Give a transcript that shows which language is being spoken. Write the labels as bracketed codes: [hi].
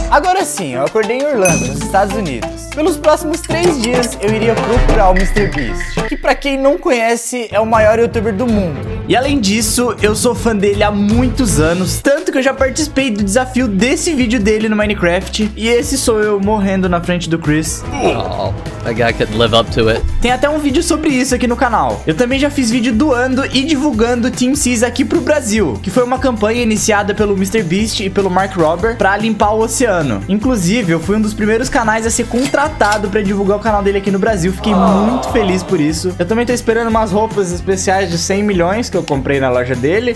[pt] Agora sim, eu acordei em Orlando, nos Estados Unidos. Pelos próximos 3 dias eu iria procurar o MrBeast, que pra quem não conhece é o maior youtuber do mundo. E além disso, eu sou fã dele há muitos anos, tanto que eu já participei do desafio desse vídeo dele no Minecraft. E esse sou eu morrendo na frente do Chris. [en] Oh, that guy could live up to it. [pt] Tem até um vídeo sobre isso aqui no canal. Eu também já fiz vídeo doando e divulgando Team Seas aqui pro Brasil, que foi uma campanha iniciada pelo MrBeast e pelo Mark Rober pra limpar o oceano. Inclusive, eu fui um dos primeiros canais a ser contratado pra divulgar o canal dele aqui no Brasil. Fiquei muito feliz por isso. Eu também tô esperando umas roupas especiais de 100 milhões que eu comprei na loja dele.